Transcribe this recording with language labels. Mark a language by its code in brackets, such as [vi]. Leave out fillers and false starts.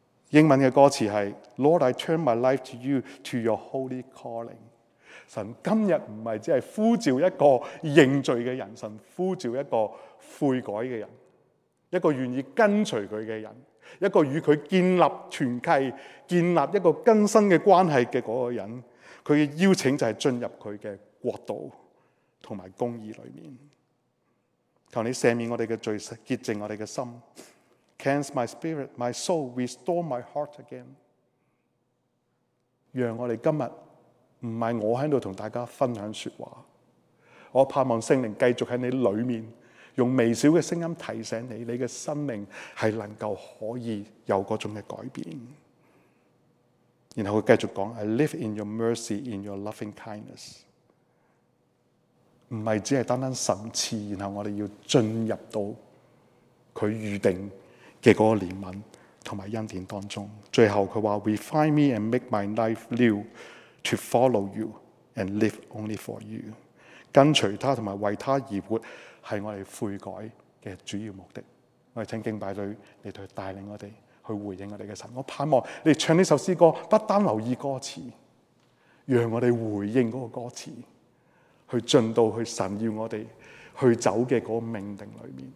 [zh] 英文的歌词是 [en] Lord, I turn my life to you, to your holy calling. [zh] 神今天不是只是呼召一个认罪的人，神呼召一个悔改的人，一个愿意跟随他的人，一个与他建立团契，建立一个更新的关系的那个人。他的邀请就是进入他的国度和公义里面。求你赦免我们的罪，洁净我们的心。 [en] Cleanse my spirit, my soul, restore my heart again. [zh] 让我们今天不是我在这里跟大家分享说话，我盼望圣灵继续在你里面用微小的声音提醒你，你的生命是能够可以有那种的改变。然后他继续说 [en] I live in your mercy, in your loving kindness. [zh] 不是只是单单神赐，然后我们要进入到他预定的那个怜悯和恩典当中。最后他说 [en] Refine me and make my life new to follow you and live only for you. [zh] 跟随他和为他而活是我们悔改的主要目的。我们请敬拜队来去带领我们去回应我们的神。我盼望你唱这首诗歌不单留意歌词，让我们回应那个歌词，去进到去神要我们去走的那个命定里面。